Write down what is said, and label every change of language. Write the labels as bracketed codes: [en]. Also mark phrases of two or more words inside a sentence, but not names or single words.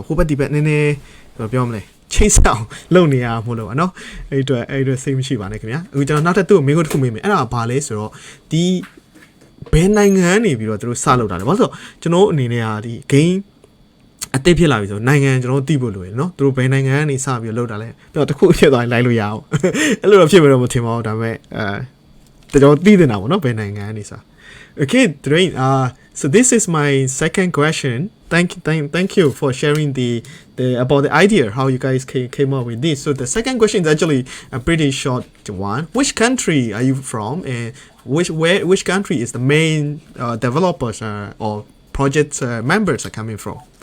[my] ဟိုဘက်ဒီဘက်နည်းနည်းပြောမလဲချိတ်ဆောင်လုပ်နေရမို့လို့ပါနော်အဲ့အတွက်စိတ်မရှိပါနဲ့ခင်ဗျာအခုကျွန်တော်နောက်ထပ်သူ့ကိုမင်းကိုတစ်ခုမေးမယ်အဲ့ဒါဘာလဲဆိုတော့ဒီဘယ်နိုင်ငံနေပြီးတော့သူတို့စလုပ်တာလဲဘာလို့ဆိုတော့ကျွန်တော်အနေနဲ့ဟာဒီ game အသစ်ဖြစ်လာပြီဆိုနိုင်ငံကျွန်တော်သိဖို့လိုရယ်နော်သူတို့ဘယ်နိုင်ငံကနေစပြီးတော့လုပ်တာလဲပြီးတော့တစ်ခုဖြစ်သွားရင်လိုက်လို့ရအောင်အဲ့လိုတော့ဖြစ်မှာတော့မထင်ပါဘူးဒါပေမဲ့ကျွန်တော်သိနေတာပေါ့နော်ဘယ်နိုင်ငံကနေစ [en] Okay, Dwayne, so this is my second question. Thank you for sharing the about the idea how you guys came up with this. So the second question is actually a pretty short one. Which country are you from, and which country is the main developers or project members are coming from?